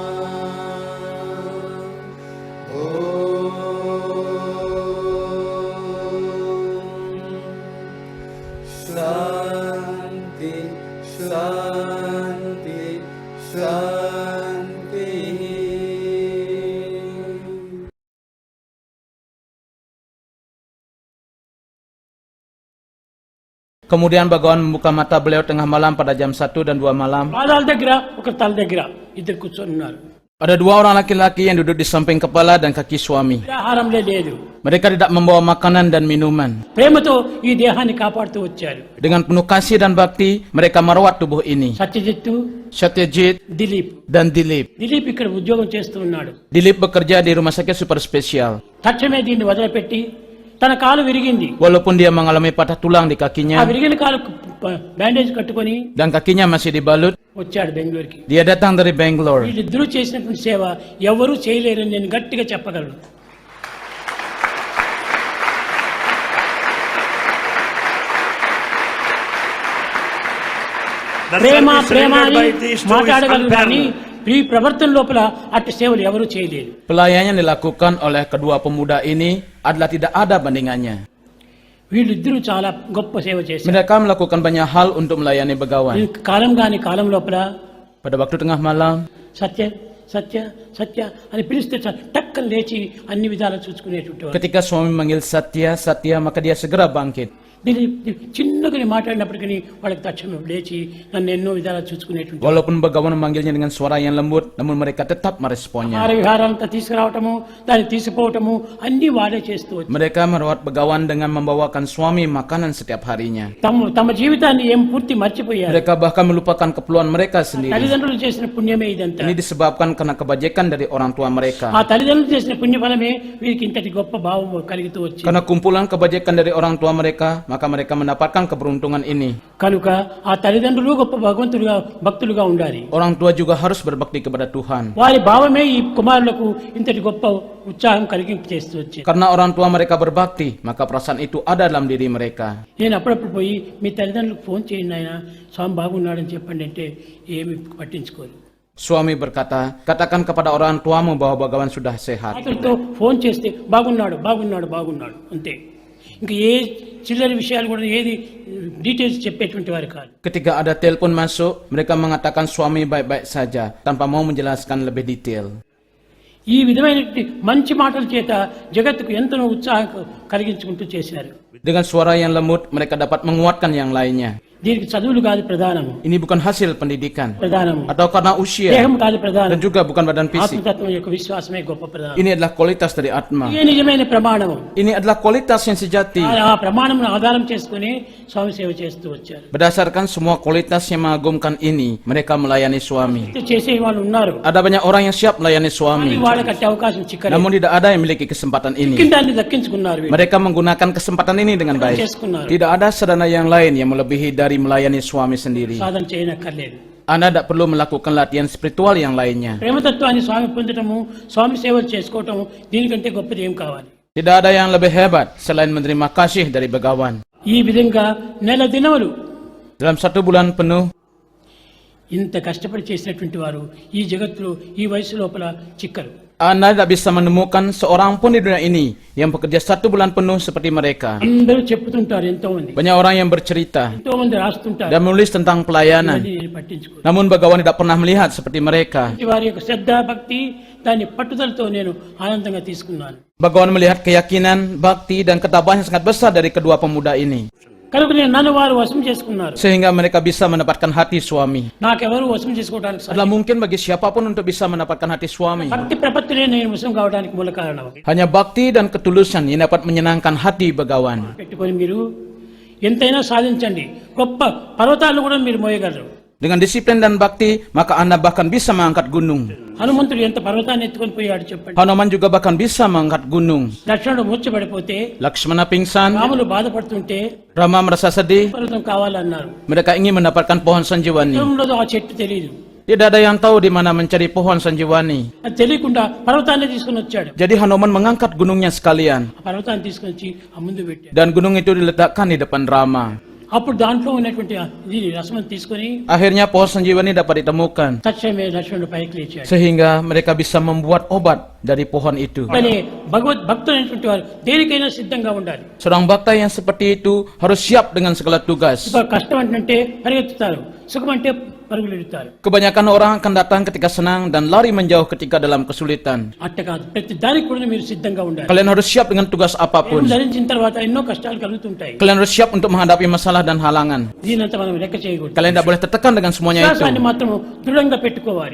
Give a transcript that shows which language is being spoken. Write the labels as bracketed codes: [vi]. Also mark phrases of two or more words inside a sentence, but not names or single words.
[sa] Shanti, Shanti, Shanti. [id] Kemudian Bhagawan membuka mata beliau tengah malam pada jam 1 dan 2 malam. [te] పాదాల దగ్గర ఒక తల దగ్గర ఇద్దరు కూర్చొని ఉన్నారు. [id] Ada dua orang laki-laki yang duduk di samping kepala dan kaki suami. [te] ఆహారంలే లేదు. [id] Mereka tidak membawa makanan dan minuman. [te] ప్రేమతో ఈ దేహాన్ని కాపాడుతూ వచ్చారు. [id] Dengan penuh kasih dan bakti, mereka merawat tubuh ini. [te] సత్యజిత్తు, [id] Satyajit [te] దిలీప్. [id] dan Dilip. [te] దిలీప్ ఇక్కడ ఉద్యోగం చేస్తూ ఉన్నాడు. [id] Dilip bekerja di rumah sakit super spesial. [te] తక్షణమే దీన్ని వదిలిపెట్టి తన కాలు విరిగింది. [id] Walaupun dia mengalami patah tulang di [te] ఆ [id] kakinya [te] విరిగిన కాలు బ్యాండేజ్ కట్టుకొని [id] dan kakinya masih dibalut, [te] వచ్చాడు బెంగళూరుకి. [id] dia datang dari Bangalore. [te] వీళ్ళిద్దరూ చేసినటువంటి సేవ ఎవరూ చేయలేరని నేను గట్టిగా చెప్పగలను. ప్రేమ ప్రేమ అని మాట్లాడగలరు కానీ ఈ ప్రవర్తన లోపల అట్టి సేవలు ఎవరూ చేయలేరు. [id] Pelayanan yang dilakukan oleh kedua pemuda ini adalah tidak ada bandingannya. [te] వీళ్ళిద్దరూ చాలా గొప్ప సేవ చేశారు. [id] Mereka melakukan banyak hal untuk melayani [te] ఈ [id] begawan. [te] కాలం లోపల [id] Pada waktu tengah malam, [te] సత్య సత్య సత్య అని పిలిస్తే టక్కన లేచి అన్ని విధాలు చూసుకునేటువంటి వారు. [id] ketika suami memanggil Satya, Satya, maka dia segera bangkit. [te] చిన్నగా మాట్లాడినప్పటికీ వాళ్ళకి తక్షణం లేచి నన్ను ఎన్నో విధాలు చూసుకునేటువంటి. [id] Walaupun begawan memanggilnya dengan suara yang lembut, namun mereka tetap meresponnya. [te] ఆహార విహారాలంతా తీసుకురావటము దాన్ని తీసుకుపోవటము అన్ని వాడే చేస్తూ వచ్చారు. [id] Mereka merawat begawan dengan membawakan suami makanan setiap harinya. [te] తమ జీవితాన్ని ఏం పూర్తి మర్చిపోయారు. [id] Mereka bahkan melupakan keperluan mereka sendiri. [te] తల్లిదండ్రులు చేసిన పుణ్యమే ఇదంతా. [id] Ini disebabkan karena kebajikan dari orang tua mereka. [te] ఆ తల్లిదండ్రులు చేసిన పుణ్యఫలమే వీరికి ఇంతటి గొప్ప భావం కలుగుతూ వచ్చింది. [id] Karena kumpulan kebajikan dari orang tua mereka, maka mereka mendapatkan keberuntungan ini. [te] కనుక ఆ తల్లిదండ్రులు గొప్ప భగవంతులుగా భక్తులుగా ఉండాలి. [id] Orang tua juga harus berbakti kepada Tuhan. [te] వారి భావమే ఈ కుమారులకు ఇంతటి గొప్ప ఉత్సాహం కలిగింపు చేస్తూ వచ్చేది. [id] Karena orang tua mereka berbakti, maka perasaan itu ada dalam diri mereka. [te] నేను అప్పుడప్పుడు పోయి మీ తల్లిదండ్రులకు ఫోన్ చేయండి ఆయన స్వామి బాగున్నాడని చెప్పండి అంటే ఏమి పట్టించుకోరు. [id] Suami berkata, katakan kepada orang tuamu bahwa Bhagawan sudah sehat. [te] అతనితో ఫోన్ చేస్తే బాగున్నాడు బాగున్నాడు బాగున్నాడు అంతే. ఇంకా ఏ చిల్లర విషయాలు కూడా ఏది డీటెయిల్స్ చెప్పేటువంటి వారు కాదు. [id] Ketika ada telepon masuk, mereka mengatakan suami baik-baik saja, tanpa mau menjelaskan lebih detail. [te] ఈ విధమైనటువంటి మంచి మాటల చేత జగత్తుకు ఎంతో ఉత్సాహం కలిగించుకుంటూ చేశారు. [id] Dengan suara yang lembut, mereka dapat menguatkan yang lainnya. [te] దీనికి చదువులు కాదు ప్రధానము. [id] Ini bukan hasil pendidikan [te] ప్రధానము [id] atau karena usia [te] దేహం కాదు [id] dan [te] ప్రధానం. [id] juga bukan badan fisik. [te] ఆత్మతత్వం యొక్క విశ్వాసమే గొప్ప ప్రధానం. [id] Ini adalah kualitas dari atma. [te] ఇదే నిజమైన ప్రమాణము. [id] Ini adalah kualitas yang sejati. [te] ఆ ప్రమాణమును ఆధారం చేసుకుని స్వామి సేవ చేస్తూ వచ్చారు. [id] Berdasarkan semua kualitas yang mengagumkan ini, mereka melayani suami. [te] చేసే వాళ్ళు ఉన్నారు. [id] Ada banyak orang yang siap melayani suami, [te] వాళ్ళకి అట్టి అవకాశం చిక్కలేదు. [id] namun tidak ada yang memiliki kesempatan ini. [te] దాన్ని దక్కించుకున్నారు. వీళ్ళు [id] Mereka menggunakan kesempatan ini dengan baik. [te] చేసుకున్నారు. [id] Tidak ada sarana yang lain yang melebihi dari melayani suami sendiri. [te] సాధన చేయనక్కర్లేదు. [id] Anda tidak perlu melakukan latihan spiritual yang lainnya. [te] ప్రేమతత్వాన్ని స్వామి పొందటము స్వామి సేవలు చేసుకోవటము దీనికంటే గొప్పది ఏం కావాలి. [id] Tidak ada yang lebih hebat selain menerima kasih dari begawan. [te] ఈ విధంగా నెల దినములు [id] Dalam 1 bulan penuh, [te] ఇంత కష్టపడి చేసినటువంటి వారు ఈ జగత్తులో ఈ వయసు లోపల చిక్కరు. [id] Anda tidak bisa menemukan seorang pun di dunia ini yang bekerja 1 bulan penuh seperti mereka. [te] అందరూ చెప్తుంటారు ఎంతో మంది, [id] Banyak orang yang bercerita [te] ఎంతో మంది రాస్తుంటారు. [id] dan menulis tentang pelayanan. [te] ఇవన్నీ పట్టించుకోరు. [id] Namun begawan tidak pernah melihat seperti mereka. [te] వారి యొక్క శ్రద్ధ భక్తి దాన్ని పట్టుదలతో నేను ఆనందంగా తీసుకున్నాను. [id] Begawan melihat keyakinan, bakti, dan ketabahan yang sangat besar dari kedua pemuda ini. [te] కనుక నన్ను వారు వశం చేసుకున్నారు. [id] Sehingga mereka bisa mendapatkan hati suami. [te] నాకెవరు వశం చేసుకోవడానికి [id] Adalah mungkin bagi siapapun untuk bisa mendapatkan hati suami. [te] భక్తి ప్రపత్తులే నేను వశం కావడానికి మూల కారణం. [id] Hanya bakti dan ketulusan yang dapat menyenangkan hati begawan. [te] పెట్టుకొని మీరు ఎంతైనా సాధించండి, గొప్ప పర్వతాలను కూడా మీరు మోయగలరు. [id] Dengan disiplin dan bakti, maka Anda bahkan bisa mengangkat gunung. [te] హనుమంతుడు ఎంత పర్వతాన్ని ఎత్తుకొని పోయాడు చెప్పండి. [id] Hanuman juga bahkan bisa mengangkat gunung. [te] లక్ష్మణుడు మూర్ఛపడిపోతే, [id] Lakshmana pingsan, [te] రాములు బాధపడుతుంటే [id] Rama merasa sedih. [te] పర్వతం కావాలన్నారు. [id] Mereka ingin mendapatkan pohon sanjiwani. [te] చిత్రంలో ఆ చెట్టు తెలియదు. [id] Tidak ada yang tahu di mana mencari pohon sanjiwani. [te] అది తెలియకుండా పర్వతాన్ని తీసుకొని వచ్చాడు. [id] Jadi Hanuman mengangkat gunungnya sekalian. [te] ఆ పర్వతాన్ని తీసుకొని వచ్చి ఆ ముందు పెట్టాడు. [id] Dan gunung itu diletakkan di depan Rama. [te] అప్పుడు దాంట్లో ఉన్నటువంటి ఇది రసమని తీసుకొని [id] Akhirnya pohon sanjiwani dapat ditemukan. [te] తక్షణమే లక్ష్మణుడు పైకి లేచాడు. [id] Sehingga mereka bisa membuat obat dari pohon itu. [te] కానీ భగవద్ భక్తులైనటువంటి వారు దేనికైనా సిద్ధంగా ఉండాలి. [id] Seorang bhakta yang seperti itu harus siap dengan segala tugas. [te] ఇప్పుడు కష్టం అంటే పరిగెత్తుతారు, సుఖం అంటే పరుగులు ఎడుతారు. [id] Kebanyakan orang akan datang ketika senang dan lari menjauh ketika dalam kesulitan. [te] అట్ట కాదు, ప్రతి దానికి కూడా మీరు సిద్ధంగా ఉండాలి. [id] Kalian harus siap dengan tugas apapun. [te] ధరించిన తర్వాత ఎన్నో కష్టాలు కలుగుతుంటాయి. [id] Kalian harus siap untuk menghadapi masalah dan halangan. [te] దీనంతా మనం లెక్క చేయకూడదు. [id] Kalian tidak boleh tertekan dengan semuanya itu. [te] విశ్వాసాన్ని మాత్రం దృఢంగా పెట్టుకోవాలి.